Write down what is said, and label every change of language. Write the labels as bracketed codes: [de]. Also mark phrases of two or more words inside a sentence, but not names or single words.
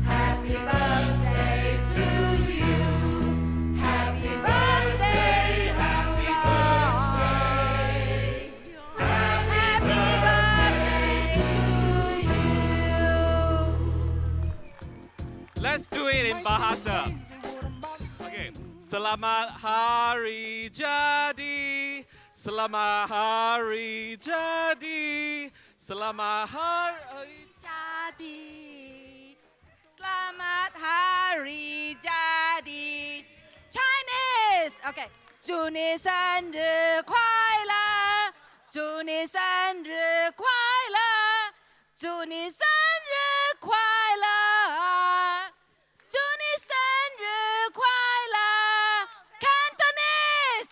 [en] Happy birthday to you. Happy birthday. Happy birthday. Happy birthday to you. Let's do it in Bahasa. Okay. [ms] Selamat Hari Jadi. Selamat Hari Jadi. Selamat Hari Jadi. Selamat Hari Jadi. [en] Chinese. [zh] Okay. 祝你生日快乐，祝你生日快乐，祝你生日快乐，祝你生日快乐。Cantonese。